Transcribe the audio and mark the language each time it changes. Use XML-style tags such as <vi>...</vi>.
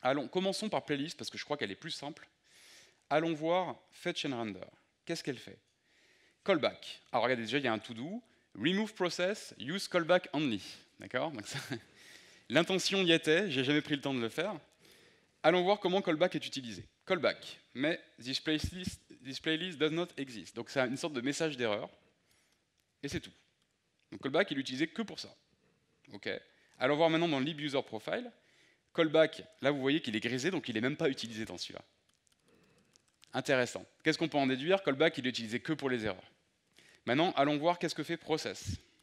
<fr>Commençons par playlist, parce que je crois qu'elle est plus simple. Allons voir fetch and render. Qu'est-ce qu'elle fait? Callback. Alors regardez, déjà, il y a un to-do.</fr> <en>Remove process, use callback only.</en> <fr>D'accord? L'intention y était, j'ai jamais pris le temps de le faire. Allons voir comment callback est utilisé. Callback, mais</fr> <en>this playlist does not exist.</en> <fr>Donc c'est une sorte de message d'erreur, et c'est tout. Donc callback, il est utilisé que pour ça. Ok. Allons voir maintenant dans le lib user profile. Callback, là vous voyez qu'il est grisé, donc il n'est même pas utilisé dans celui-là. Intéressant. Qu'est-ce qu'on peut en déduire? Callback, il est utilisé que pour les erreurs. Maintenant, allons voir qu'est-ce que fait process.</fr>